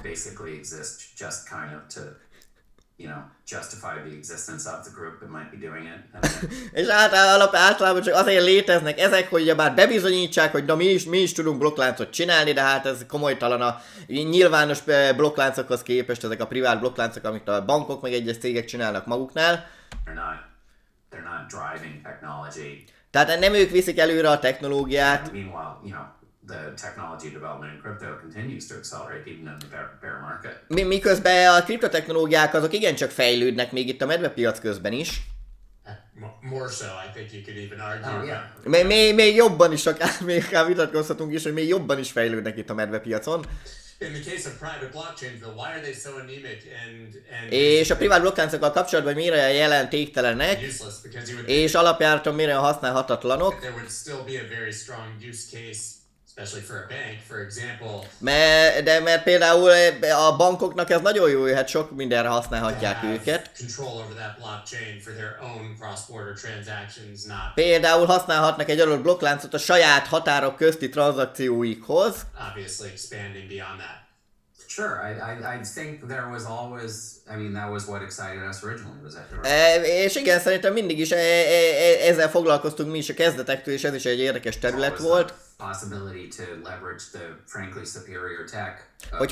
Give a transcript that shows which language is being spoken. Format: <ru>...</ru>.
<en>Basically exist just kind of to, you know, justify the existence of the group that might be doing it.</en> <hu>És általában csak azért léteznek ezek, hogy bár bebizonyítsák, hogy na, mi is tudunk blokkláncot csinálni, de hát ez komolytalan a nyilvános blokkláncokhoz képest, ezek a privát blokkláncok, amit a bankok meg egyes cégek csinálnak maguknál.</hu> <en>They're not driving technology.</en> <hu>Tehát nem ők viszik előre a technológiát.</hu> <en>Meanwhile, you know, the technology development in crypto continues to accelerate even in the bear market.</en> <hu>Miközben a kriptotechnológiák azok igencsak fejlődnek még itt a medvepiac közben is.</hu> <en>More so, I think you could even argue.</en> <hu>Még jobban is, még vitatkozhatunk is, hogy még jobban is fejlődnek itt a medvepiacon.</hu> <en>In the case of private blockchains, though, why are they so anemic and</en> <hu>és a privát blokkláncokkal kapcsolatban miért jelentéktelenek, és alapjáraton miért használhatatlanok?</hu> <en>There would still be a very strong use case, especially for a bank, for example.</en> <hu>Mert például a bankoknak ez nagyon jó, hát sok mindenre használhatják őket.</hu> <en>Control over that blockchain for their own cross-border transactions, not.</en> <hu>Például használhatnak egy adott blokkláncot a saját határok közti tranzakcióikhoz.</hu> <en>Obviously expanding beyond that. Sure, I think there was always, I mean, that was what excited us originally, was that</en> <hu>és igen, szerintem mindig is ezzel foglalkoztunk mi is a kezdetektől, és ez is egy érdekes terület volt.</hu> <en>Possibility to leverage the frankly superior tech.</en>